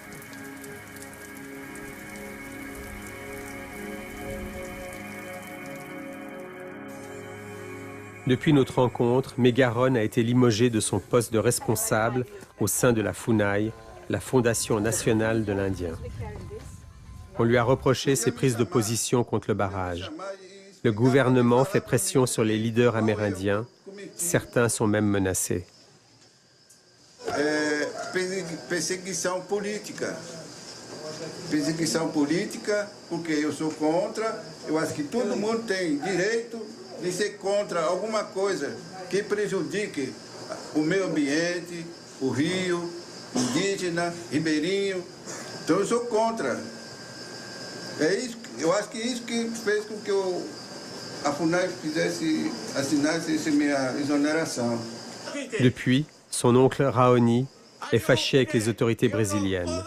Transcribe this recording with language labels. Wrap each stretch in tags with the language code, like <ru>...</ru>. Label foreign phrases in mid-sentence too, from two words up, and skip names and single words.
<fr>Depuis notre rencontre, Megaron a été limogé de son poste de responsable au sein de la FUNAI, la Fondation nationale de l'Indien. On lui a reproché ses prises de position contre le barrage. Le gouvernement fait pression sur les leaders amérindiens. Certains sont même menacés.</fr> <pt>Perseguição política. Perseguição política, porque eu sou contra. Eu acho que todo mundo tem direito de ser contra alguma coisa que prejudique o meio ambiente, o rio, indígena, ribeirinho. Então eu sou contra. É isso, eu acho que isso que fez com que a FUNAI assinasse essa minha exoneração.</pt> <fr>Depuis, son oncle Raoni est fâché avec les autorités brésiliennes.</fr>